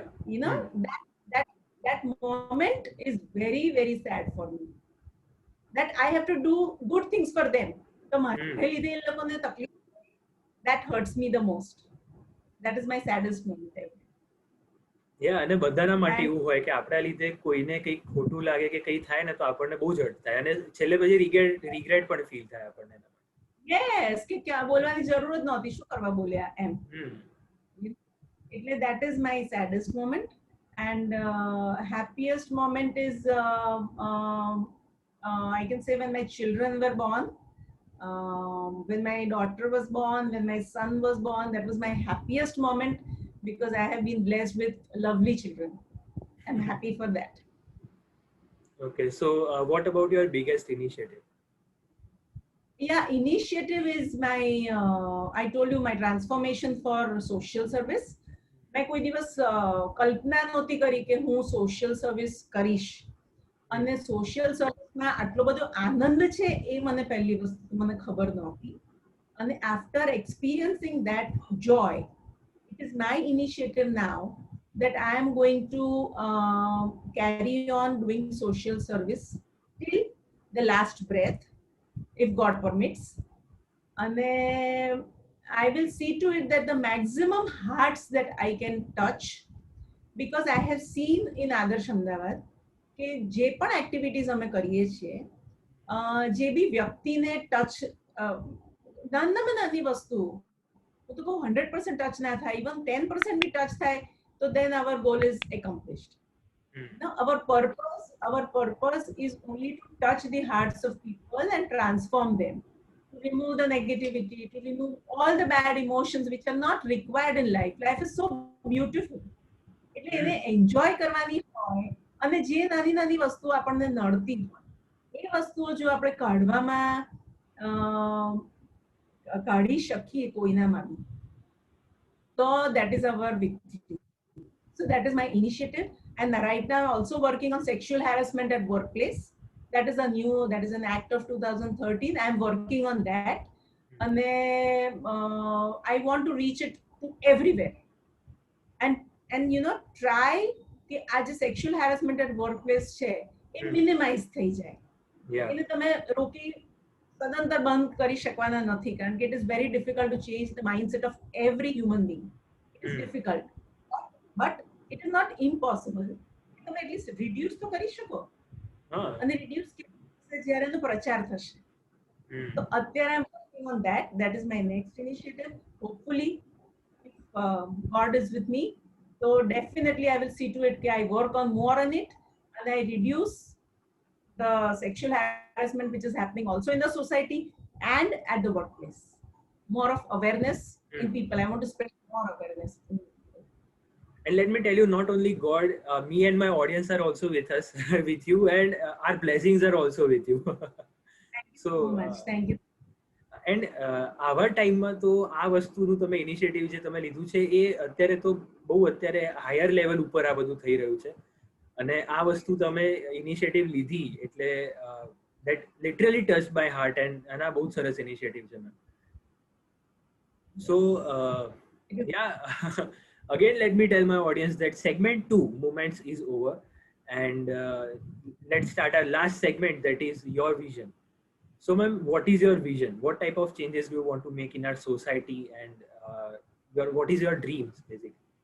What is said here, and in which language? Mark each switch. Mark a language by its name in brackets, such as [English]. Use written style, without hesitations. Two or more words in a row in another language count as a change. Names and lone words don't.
[English] That moment is very, very sad for me. That I have to do good things for them. That hurts me the most. That is my saddest moment ever. Yeah, [Gujarati] અને બધાના માટે એવું હોય કે આપણા લીધે કોઈને કંઈક ખોટું લાગે કે કંઈ થાય ને તો આપણને બહુ જ હર્ટ થાય અને છેલ્લે પછી રિગ્રેટ પણ ફીલ થાય આપણને. Yes, કે ક્યાં બોલવાની જરૂર જ નહોતી, શું કરવા બોલ્યા એમ. એટલે that is my saddest moment. [English] And happiest moment is I can say when my children were born. When my daughter was born, when my son was born, that was my happiest moment because I have been blessed with lovely children. I'm happy for that. Okay, so what about your biggest initiative? Yeah, initiative is my, I told you, my transformation for social service. [Gujarati] મેં કોઈ દિવસ કલ્પના નહોતી કરી કે હું [English] social service [Gujarati] કરીશ અને સોશિયલ સર્વિસમાં આટલો બધો આનંદ છે એ મને પહેલી વસ્તુ મને ખબર નહોતી અને [English] after experiencing that joy, it is my initiative now that I am going to carry on doing social service till the last breath, if God permits. And I will see to it that the maximum hearts that I can touch, because I have seen in Adarsh Ahmedabad [Gujarati] કે જે પણ એક્ટિવિટીઝ અમે કરીએ છીએ જે બી વ્યક્તિને ટચ નાનામાં નાની વસ્તુ હું તો કહું 100% ટચ ના થાય, ઇવન 10% બી ટચ થાય તો [English] then our goal is accomplished. Now our purpose is only to touch the hearts of people and transform them, to remove the negativity, to remove all the bad emotions which are not required in life. Life is so beautiful. [Gujarati] એટલે એને એન્જોય કરવાની હોય અને જે નાની નાની વસ્તુ આપણને નડતી હોય એ વસ્તુઓ જો આપણે કાઢવામાં કાઢી શકીએ કોઈનામાં બી તો [English] that is our victory. So that is my initiative, and right now I'm also working on sexual harassment at workplace. That is an act of 2013. I'm working on that, and I want to reach it to everywhere, and try [Gujarati] કે આ જે [English] sexual harassment at workplace [Gujarati] છે એ [English] minimize [Gujarati] થઈ જાય. એને તમે રોકી સદંતર બંધ કરી શકવાના નથી, કારણ કે [English] it is very difficult to change the mindset of every human being. It is difficult, but it is not impossible. [Gujarati] તમે [English] at least reduce [Gujarati] તો કરી શકો, અને reduce જ્યારે એનો પ્રચાર થશે. તો અત્યારે [English] I'm working on that. That is my next initiative. Hopefully, if God is with me, so definitely I will see to it that I work on more on it, and I reduce the sexual harassment which is happening also in the society and at the workplace. More of awareness in people. I want to spread more awareness in people. And let me tell you, not only God, me and my audience are also with us, with you, and our blessings are also with you. Thank you so much. Thank you. [Gujarati] એન્ડ આવા ટાઈમમાં તો આ વસ્તુનું તમે ઇનિશિયેટિવ જે તમે લીધું છે એ અત્યારે તો બહુ અત્યારે [English] higher level [Gujarati] ઉપર આ બધું થઈ રહ્યું છે, અને આ વસ્તુ તમે ઇનિશિયેટિવ લીધી એટલે [English] that literally touched my heart, [Gujarati] and આ બહુ સરસ ઇનિશિયેટિવ છે મેમ. [English] So yeah, again let me tell my audience that segment 2 moments is over, and let's start our last segment, that is your vision. So ma'am, what is your vision? What type of changes do you want to make in our society, and what is your dreams basically?